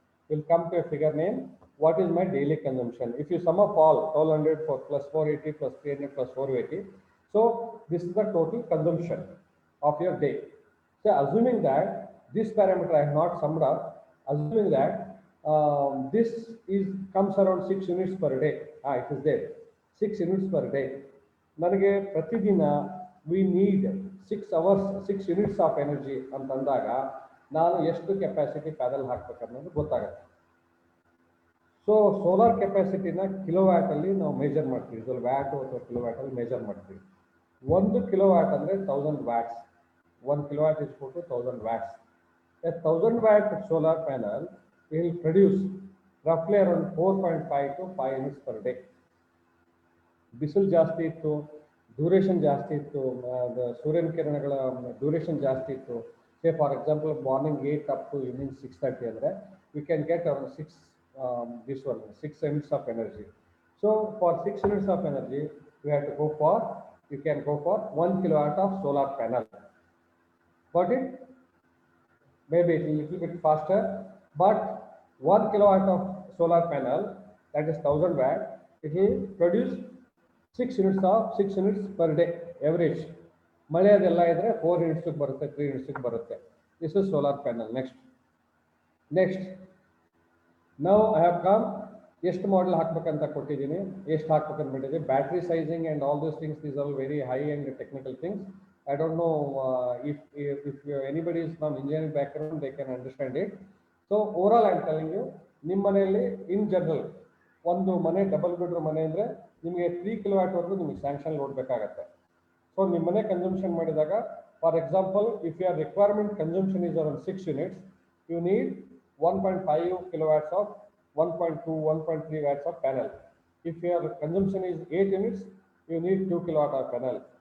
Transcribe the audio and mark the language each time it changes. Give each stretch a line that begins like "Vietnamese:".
English: Will come to a figure name, what is my daily consumption? If you sum up all 1200 for plus 480 plus 300 plus 480, so this is the total consumption of your day. So assuming that this parameter I have not summed up, assuming that this is comes around 6 units per day. It is there 6 units per day.
Kannada: ನನಗೆ ಪ್ರತಿದಿನ
English: we need 6 hours 6 units of energy
Kannada: ಅಂತಂದಾಗ ನಾನು ಎಷ್ಟು capacity panel ಹಾಕ್ಬೇಕು ಅನ್ನೋದು ಗೊತ್ತಾಗುತ್ತೆ. So solar ಕೆಪಾಸಿಟಿನ kilowatt ಅಲ್ಲಿ ನಾವು ಮೇಜರ್ ಮಾಡ್ತೀವಿ. ಸೊ ವ್ಯಾಟ್ ಅಥವಾ ಕಿಲೋವ್ಯಾಟ್ ಅಲ್ಲಿ ಮೇಜರ್ ಮಾಡ್ತೀವಿ. 1 ಕಿಲೋವ್ಯಾಟ್ ಅಂದ್ರೆ 1000 watts.
English: 1 kilowatt is equal to 1000 watts. A 1000 watt solar panel will produce roughly around 4.5 to 5 units per day.
Kannada: ಬಿಸಿಲು ಜಾಸ್ತಿ ಇತ್ತು, ಡ್ಯೂರೇಷನ್ ಜಾಸ್ತಿ ಇತ್ತು,
English: ಸೂರ್ಯನ ಕಿರಣಗಳ ಡ್ಯೂರೇಷನ್ ಜಾಸ್ತಿ ಇತ್ತು, say for example morning 8 up to evening 6:30 ಅಂದರೆ we can get around 6 units of energy. So for 6 units of energy you can go for 1 kilowatt of solar panel. Got it? Maybe it will little bit faster, but 1 kilowatt of solar panel, that is 1000 watt, it will produce 6 units per day average.
Kannada: ಮಳೆ ಅದೆಲ್ಲ ಇದ್ರೆ 4 units ಬರುತ್ತೆ, 3 units ಬರುತ್ತೆ.
English: This is solar panel. Next now I have come,
Kannada: ಎಷ್ಟು model ಹಾಕಬೇಕಂತ ಕೊಟ್ಟಿದ್ದೀನಿ, ಎಷ್ಟು ಹಾಕಬೇಕಂತ ಬಿಟ್ಟಿದ್ದೀನಿ.
English: Battery sizing and all those things, these are very high and technical things. I don't know if anybody is from engineering background, they can understand it. So overall I am telling you,
Kannada: ನಿಮ್ಮ ಮನೆಯಲ್ಲಿ in general ಒಂದು ಮನೆ double bedroom ಮನೆ ಅಂದರೆ ನಿಮಗೆ 3 kilowatt ವರೆಗೂ ನಿಮಗೆ sanction load ಬೇಕಾಗುತ್ತೆ. ಸೊ ನಿಮ್ಮ ಮನೆ ಕನ್ಸಂಪ್ಷನ್ ಮಾಡಿದಾಗ,
English: For example if your requirement consumption is around 6 units, you need 1.5 kilowatts of 1.2 1.3 watts of panel. If your consumption is 8 units, you need 2 kilowatt of panel.